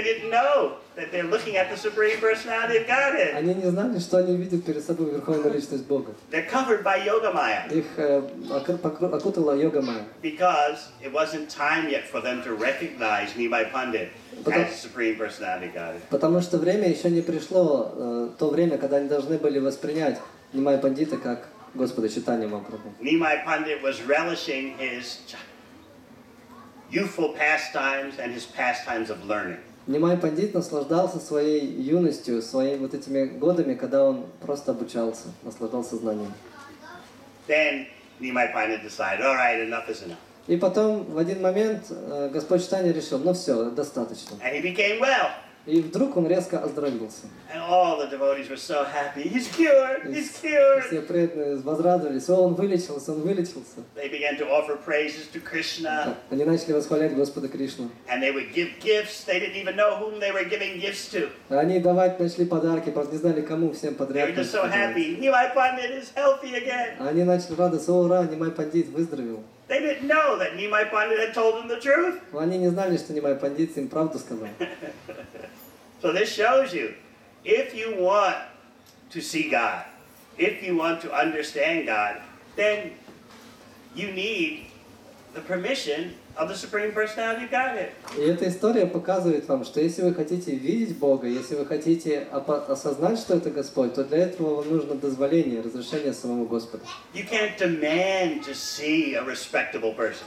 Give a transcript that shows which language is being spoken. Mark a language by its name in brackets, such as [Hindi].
[English] They didn't know that they're looking at the Supreme Personality of Godhead. [Russian] Они не знали, что они видят перед собой Верховную Личность Бога. [English] They're covered by Yogamaya. [Russian] Их окутала йога-майя. [English] Because it wasn't time yet for them to recognize Nimai Pandit as Supreme Personality of Godhead. [Russian] Потому что время еще не пришло, то время, когда они должны были воспринять Нимай Пандита как Господа Чайтанья Махапрабху. [English] Nimai Pandit was relishing his youthful pastimes and his pastimes of learning. [Russian] Нимай Пандит наслаждался своей юностью, своими вот этими годами, когда он просто обучался, наслаждался знанием. [English] Then Nimai Pandit decided, all right, enough is enough. [Russian] И потом в один момент Господь Чайтанья решил, ну все, достаточно. [English] And he became well. [Russian] И вдруг он резко оздоровился. [English] And all the devotees were so happy. He's cured! He's cured! [Russian] Все преданные возрадовались, он вылечился, он вылечился. [English] They began to offer praises to Krishna. [Russian] Они начали восхвалять Господа Кришну. [English] And they would give gifts. They didn't even know whom they were giving gifts to. [Russian] Они давать начали подарки, просто не знали кому, всем [English] They [Russian] подряд. [English] were just so happy. Nimai Pandit is healthy again. [Russian] Они начали радоваться, ура, Нимай Пандит выздоровел. [English] They didn't know that Nimai Pandit had told them the truth. [Russian] Но они не знали, что Нимай Пандит им правду сказал. [English] So this shows you, if you want to see God, if you want to understand God, then you need the permission of the Supreme Personality of Godhead. [Russian] И эта история показывает вам, что если вы хотите видеть Бога, если вы хотите осознать, что это Господь, то для этого вам нужно дозволение, разрешение самому Господу. [English] You can't demand to see a respectable person.